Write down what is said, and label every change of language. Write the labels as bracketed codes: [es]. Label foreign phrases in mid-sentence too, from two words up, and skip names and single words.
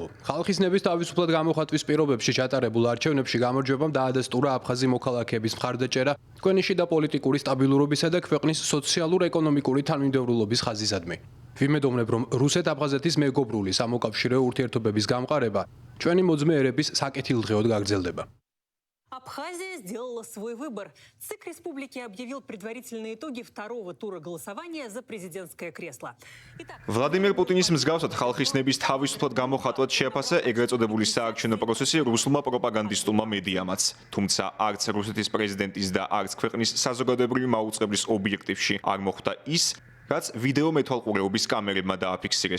[ka] ხალხის ნების თავისუფლად გამოხატვის პირობებში ჩატარებულ არჩევნებში გამარჯვებამ დაადასტურა აფხაზი მოქალაქეების მხარდაჭერა თქვენი შიდა პოლიტიკური სტაბილურობისა და ქვეყნის სოციალურ-ეკონომიკური თანმიმდევრულობის ხაზისადმი. ვიმედოვნებ, რომ რუსეთ-აფხაზეთის მეგობრული სამოკავშირეო ურთიერთობების გამყარება ჩვენი მოძმეერების საკეთილდღეოდ გაგრძელდება. [ru] Абхазия сделала свой выбор. ЦИК республики объявил предварительные итоги второго тура голосования за президентское кресло. [ka] ვლადიმერ პუტინის მსგავსად ხალხის ნების თავისუფლად გამოხატვად შეაფასა ეგრეთ წოდებული საარჩევნო პროცესი რუსულმა პროპაგანდისტულმა მედიამაც. თუმცა არც რუსეთის პრეზიდენტის და არც ქვეყნის საზოგადოებრივი მაუწყებლის ობიექტივში არ მოხვდა ის, რაც ვიდეო მეთვალყურეობის კამერებმა დააფიქსირეს.